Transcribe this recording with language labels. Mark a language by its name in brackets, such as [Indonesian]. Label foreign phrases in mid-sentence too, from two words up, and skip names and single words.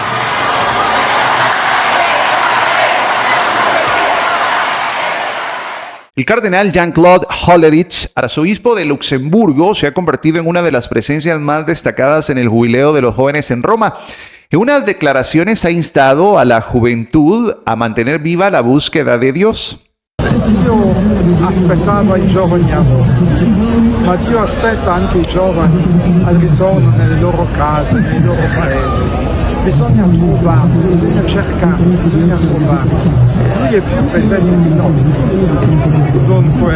[Spanish] El cardenal Jean-Claude Hollerich, arzobispo de Luxemburgo, se ha convertido en una de las presencias más destacadas en el jubileo de los jóvenes en Roma. En unas declaraciones ha instado a la juventud a mantener viva la búsqueda de Dios. [Italian] Dio aspettava i giovani a Roma, ma Dio aspetta anche i giovani al ritorno nelle loro case, nei loro paesi. Bisogna trovare, bisogna cercare, bisogna trovare. Lui è più presente di noi.